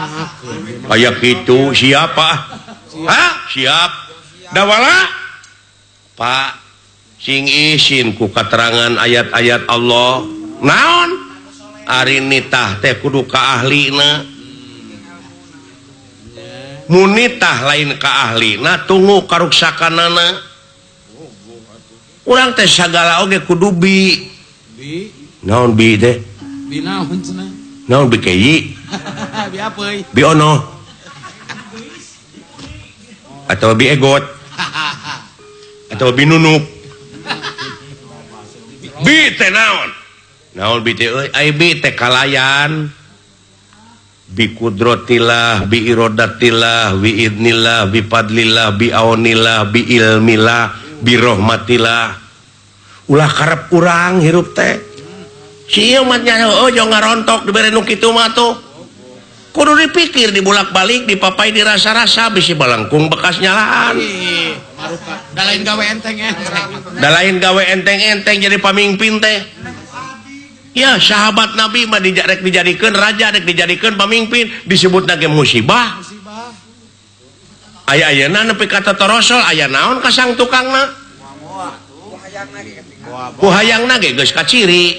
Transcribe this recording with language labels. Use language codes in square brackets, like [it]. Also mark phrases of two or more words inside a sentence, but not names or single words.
[su] aya kitu siapa siap dawala Pak sing isin ku katerangan ayat-ayat Allah naon ari nitah teh kudu ka ahlina mun nitah lain ka ahlina tunggu karuksakanana urang teh sagala oge kudu bi naon bi teh bi naon cenah naon bi keyi bi apeuy bi ono atau bi egot atau bi nunuk bi teh naon bi teh euy ai bi teh kalayan [ar] بقدرة الله بإرادة الله بإذن الله بفضل الله بعون الله بعلم الله برحمة الله [su] ulah karep urang hirup teh si ieu mah nya ojo ngarontok dibere nu kitu mah tuh kudu dipikir dibulak-balik dipapai dirasa-rasa bisi balangkung bekas nyalaan da lain gawe enteng jadi pamimpin teh ya sahabat Nabi mah rek dijadikeun raja rek dijadikeun pamimpin disebutna ge musibah aya-ayana nepi ka totorosol aya naon ka sang tukangna ku hayangna ge geus kaciri